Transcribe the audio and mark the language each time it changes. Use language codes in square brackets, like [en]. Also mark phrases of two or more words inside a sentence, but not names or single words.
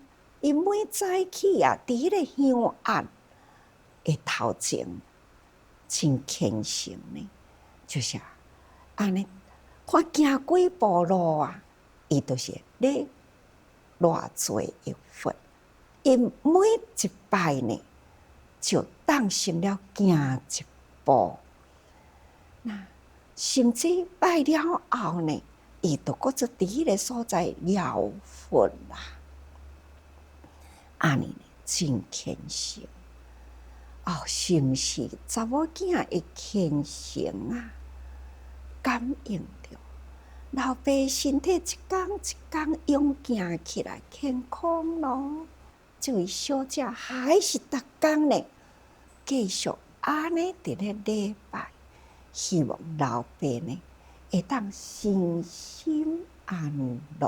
[nan] 伊每早起伫迄个香案的头前，真虔诚呢，就是安尼，看行几步路伊就是咧偌济的佛，伊每一拜呢，就当成了行一步。甚至拜了后呢，伊就搁做伫迄个所在疗佛安尼呢，真虔诚。是毋是查某囝的虔诚感应着老爸身体一天一天勇健起来，健康咯。这位小姐还是逐天呢，继续安尼伫咧礼拜，希望老爸呢会当身心安乐。